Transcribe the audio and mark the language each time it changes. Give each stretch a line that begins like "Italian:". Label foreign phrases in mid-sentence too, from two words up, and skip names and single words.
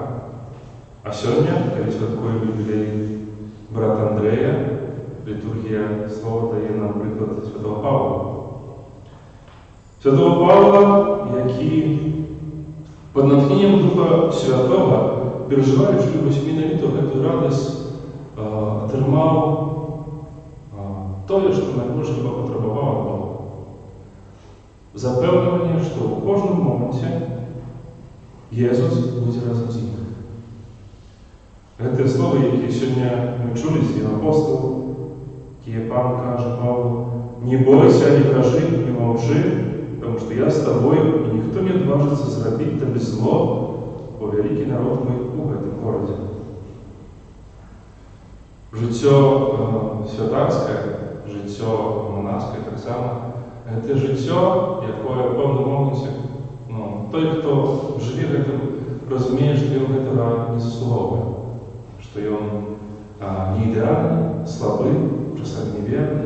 Ukrainian: А сьогодні, коли святкуємо ювілей брата Андрея, літургія слова дає нам приклад святого Павла. Святого Павла, який під натхненням Духа Святого, переживаючи восьминоліту эту радость, отримав то, що найбільше потребував від Бога. Запевнення, що у кожному моменті Ісус буде разом з ним. Це слово, яке сьогодні ми чули з апостолів, яке Пан каже Павлу:
Russian: «Не бойся, не дрожи,
Ukrainian: не мовчи,
Russian: потому что я с тобою, и никто не отважится
Ukrainian: зробить тобі зло, бо великий народ
Russian: мой у этом городе».
Ukrainian: Життя святарське, життя монашське так само, це життя, яке в певному моменті, той, хто живе в этом, розуміє, що він этого не заслуговує, що він не ідеальний, слабий, часом неверний.